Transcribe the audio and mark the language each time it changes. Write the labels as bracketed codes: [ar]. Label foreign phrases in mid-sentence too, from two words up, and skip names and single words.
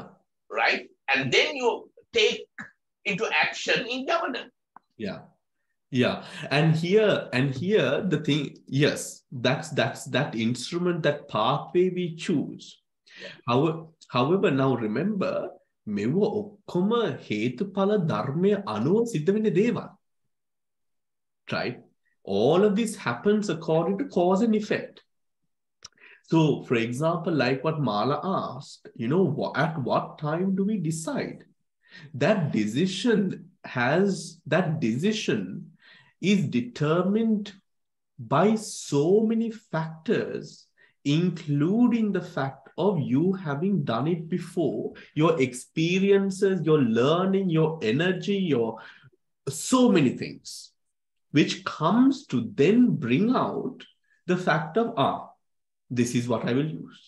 [en] Right, and then you take into action in governance. Yeah. Yeah. And here the thing, yes, that's that instrument, that pathway we choose. Yeah. However, now remember, [si] මේවා ඔක්කොම හේතුඵල ධර්මය අනුව සිද්ධ වෙන්න දේව. [en] Right? All of this happens according to cause and effect. So, for example, like what Mala asked, at what time do we decide? That decision is determined by so many factors, including the fact of you having done it before, your experiences, your learning, your energy, your so many things, which comes to then bring out the fact of, this is what I will use.